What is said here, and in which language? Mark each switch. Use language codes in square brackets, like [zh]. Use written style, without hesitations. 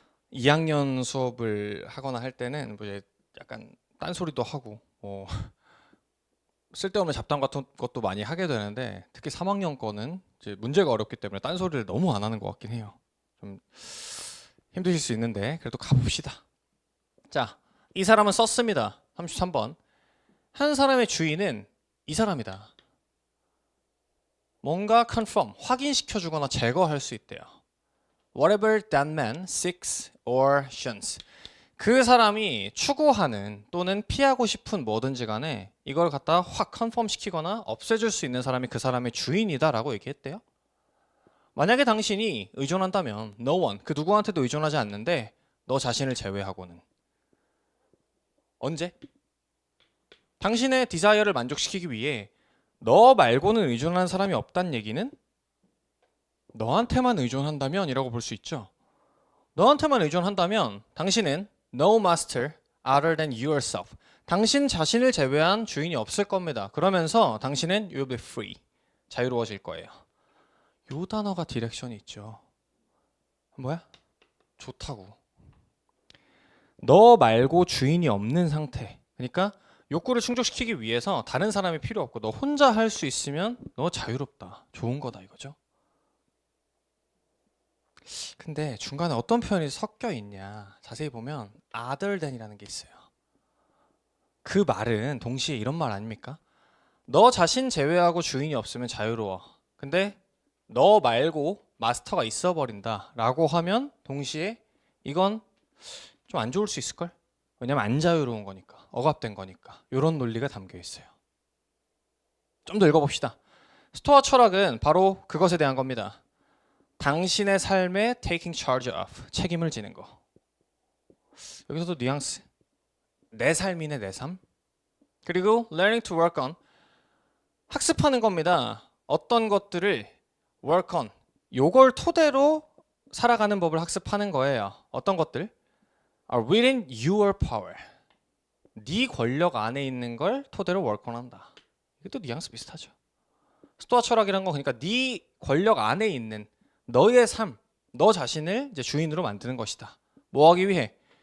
[ko] 이 학년 수업을 하거나 할 때는 뭐 이제 약간 딴소리도 하고 뭐 쓸데없는 잡담 같은 것도 많이 하게 되는데 특히 3학년 거는 이제 문제가 어렵기 때문에 딴소리를 너무 안 하는 것 같긴 해요. 좀 힘드실 수 있는데 그래도 가봅시다. 자, 이 사람은 썼습니다. 33번. 한 사람의 주인은 이 사람이다. 뭔가 confirm, 확인시켜주거나 제거할 수 있대요. [en] Whatever that man seeks or shuns. [ko] 그 사람이 추구하는 또는 피하고 싶은 뭐든지 간에 이걸 갖다 확 컨펌 시키거나 없애줄 수 있는 사람이 그 사람의 주인이다라고 얘기했대요. 만약에 당신이 의존한다면 [en] no one, [ko] 그 누구한테도 의존하지 않는데 너 자신을 제외하고는 언제? 당신의 디자이어를 만족시키기 위해 너 말고는 의존하는 사람이 없다는 얘기는 너한테만 의존한다면 이라고 볼 수 있죠. 너한테만 의존한다면 당신은 [en] no master other than yourself. [ko] 당신 자신을 제외한 주인이 없을 겁니다. 그러면서 당신은 [en] you'll be free. [ko] 자유로워질 거예요. 요 단어가 디렉션이 있죠. 뭐야? 좋다고. 너 말고 주인이 없는 상태. 그러니까 욕구를 충족시키기 위해서 다른 사람이 필요 없고 너 혼자 할 수 있으면 너 자유롭다. 좋은 거다 이거죠. 근데 중간에 어떤 표현이 섞여 있냐 자세히 보면 other than이라는 게 있어요. 그 말은 동시에 이런 말 아닙니까? 너 자신 제외하고 주인이 없으면 자유로워. 근데 너 말고 마스터가 있어 버린다 라고 하면 동시에 이건 좀 안 좋을 수 있을걸? 왜냐면 안 자유로운 거니까 억압된 거니까 이런 논리가 담겨 있어요. 좀 더 읽어봅시다. 스토아 철학은 바로 그것에 대한 겁니다. 당신의 삶에 [en] taking charge of, [ko] 책임을 지는 거. 여기서도 뉘앙스. 내 삶이네 내 삶. 그리고 [en] learning to work on, [ko] 학습하는 겁니다. 어떤 것들을 work on, 요걸 토대로 살아가는 법을 학습하는 거예요. 어떤 것들? [en] are within your power. [ko] 네 권력 안에 있는 걸 토대로 [en] work on [ko] 한다. 이것도 뉘앙스 비슷하죠. 스토아 철학이란 건 그러니까 네 권력 안에 있는 너의 삶, 너 자신을 이제 주인으로 만드는 것이다. 뭐 하기 위해?